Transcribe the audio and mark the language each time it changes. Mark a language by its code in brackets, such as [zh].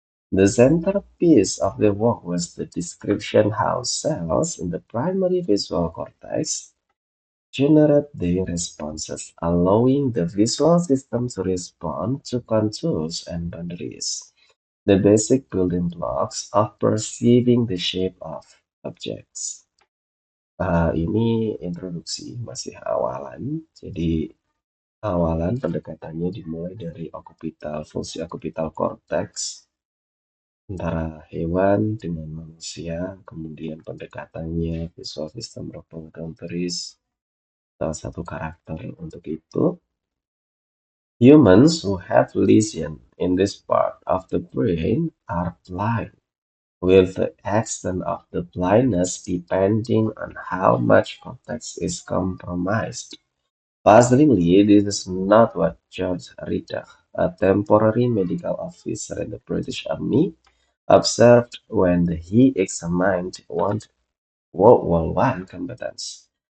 [en] The centerpiece of the work was the description how cells in the primary visual cortex generate their responses, allowing the visual system to respond to contours and boundaries, the basic building blocks of perceiving the shape of objects. [id] Ini introduksi, masih awalan, jadi Awalan pendekatannya dimulai dari fungsi okupital korteks antara hewan dengan manusia, kemudian pendekatannya [en] visual system boundaries, [id] salah satu karakter untuk itu. [en] Humans who have lesion in this part of the brain are blind, with the extent of the blindness depending on how much context is compromised. Puzzlingly, this is not what George Ritter, a temporary medical officer in the British Army, observed when he examined World War One combatants.